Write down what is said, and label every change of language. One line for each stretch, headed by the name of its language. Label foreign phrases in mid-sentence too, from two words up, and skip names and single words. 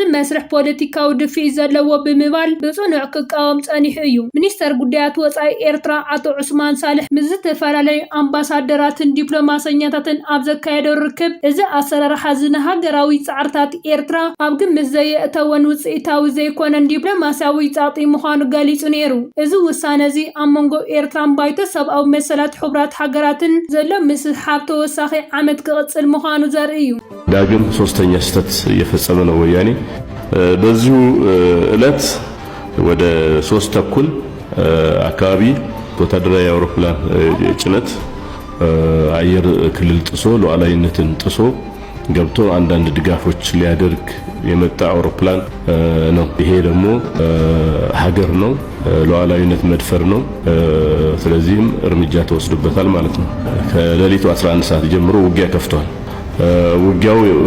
Tigrinya: መስርሕ ፖለቲካዊ ድፊት ዘለዎ ብምባል ብጽኑዕ ክቃወም ጸኒሑ እዩ። ሚኒስተር ጉዳያት ወጻኢ ኤርትራ አቶ ዑስማን ሳልሕ ምስ ዝተፈላለዩ ኣምባሳደራትን ዲፕሎማሰኛታትን ኣብ ዘካየደው ርክብ እዚ ኣሰራርሓ ንሃገራዊ ጻዕርታት ኤርትራ ኣብ ግምት ዘየእተወን ውጽኢታዊ ዘይኮነን ዲፕሎማስያዊ ጻዕጢ ምዃኑ ገሊጹ ነይሩ። እዚ ውሳነ እዚ ኣብ መንጎ ኤርትራን ባይቶ ሰብኣዊ መሰላት ሕብራት ሃገራትን ዘሎ ምስሓብ ተወሳኺ ዓመት ክቕጽል ምዃኑ ዘርኢ እዩ።
Amharic: ዳግም ሶስተኛ ስህተት እየፈጸመ ነው ወያኔ። በዚሁ ዕለት ወደ 3 ተኩል አካባቢ ወታደራዊ አውሮፕላን ጭነት አየር ክልል ጥሶ ሉዓላዊነትን ጥሶ ገብቶ አንዳንድ ድጋፎች ሊያደርግ የመጣ አውሮፕላን ነው። ይሄ ደግሞ ሀገር ነው፣ ሉዓላዊነት መድፈር ነው። ስለዚህም እርምጃ ተወስዶበታል ማለት ነው። ከሌሊቱ 11 ሰዓት ጀምሮ ውጊያ ከፍቷል። ውጊያው